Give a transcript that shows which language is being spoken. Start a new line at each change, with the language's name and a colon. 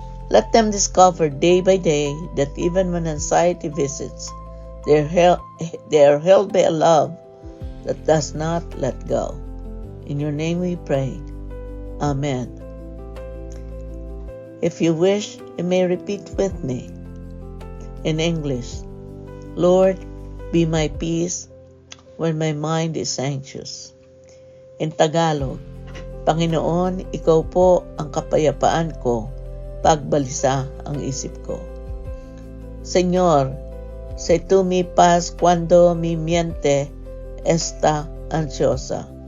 English: Let them discover day by day that even when anxiety visits, they are held by a love that does not let go. In your name we pray. Amen. If you wish, you may repeat with me in English. Lord, be my peace when my mind is anxious. In Tagalog,
Filipino: Panginoon, ikaw po ang kapayapaan ko pagbalisa ang isip ko.
Spanish: Señor, sé tú mi paz cuando mi mente está ansiosa.